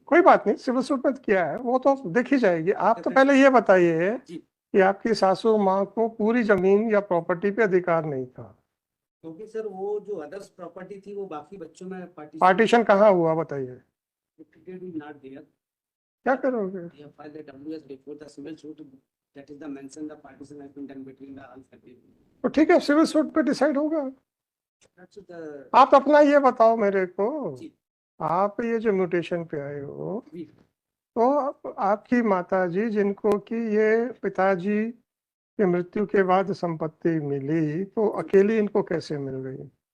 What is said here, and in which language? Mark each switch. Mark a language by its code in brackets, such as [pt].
[hi] कोई बात नहीं, सिविल सूट में किया है वो तो देखी जाएगी। आप तो पहले ये बताइए कि आपकी सासू माँ को पूरी जमीन या प्रॉपर्टी पे अधिकार नहीं था? क्योंकि सर वो जो अदर्स प्रॉपर्टी थी वो बाकी बच्चों में पार्टीशन कहाँ हुआ बताइए? [en] Not there. [hi] क्या करोगे? [en] We have filed the WS before the civil suit. That is the mention the partition has been done between the all parties. [hi] तो ठीक है, सिविल सूट पे डिसाइड होगा। [en] That's the [hi] आप अपना ये बताओ मेरे को, जी। आप ये जो म्यूटेशन पे आए हो, जी। तो आपकी माता जी जिनको कि ये पिताजी की मृत्यु के बाद संपत्ति मिली, तो अकेली इनको कैसे मिल गई?